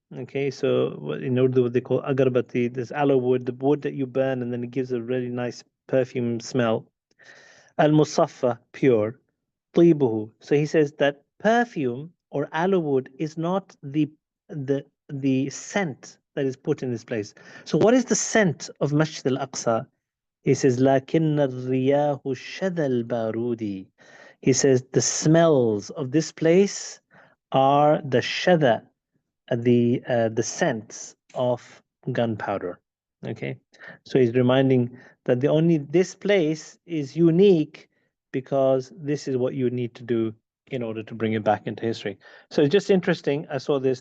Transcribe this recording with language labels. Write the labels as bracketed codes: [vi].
[en] Okay, so in Urdu what they call agarbati, this aloe wood, the wood that you burn and then it gives a really nice perfume smell. Al-musaffa, pure. طيبه. So he says that perfume or aloe wood is not the scent that is put in this place. So what is the scent of Masjid al Aqṣā? He says, [ar] لكن الرياح شذا البارودي. [en] He says the smells of this place are the shada, the scents of gunpowder. Okay, so he's reminding that this place is unique because this is what you need to do in order to bring it back into history. So it's just interesting. I saw this.